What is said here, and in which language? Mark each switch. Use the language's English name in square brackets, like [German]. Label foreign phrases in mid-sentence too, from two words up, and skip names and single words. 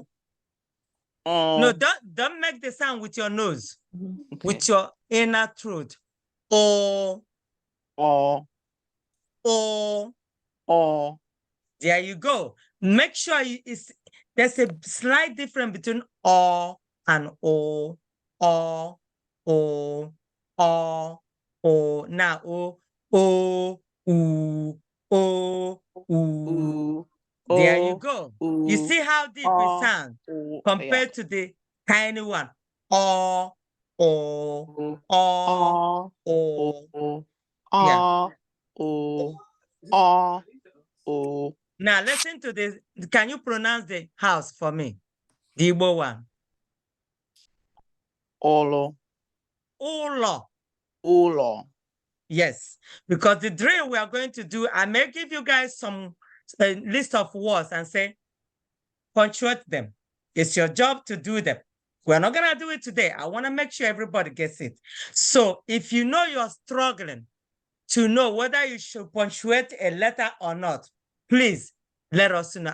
[English] No, don't make the sound with your nose, with your inner throat. O, O, O. There you go. Make sure there's a slight difference between O and O, O, O, O, O. Now O, O, U, O, U. There you go. You see how deep it sounds compared to the tiny one. O, O, O, O. Yeah. O. Now listen to this. Can you pronounce the house for me? The Igbo one. [Igbo] Olo. Ulo. Ulo. [English] Yes, because the drill we are going to do, I may give you guys some list of words and say, punctuate them. It's your job to do them. We're not going to do it today. I want to make sure everybody gets it. So if you know you're struggling to know whether you should punctuate a letter or not, please let us know.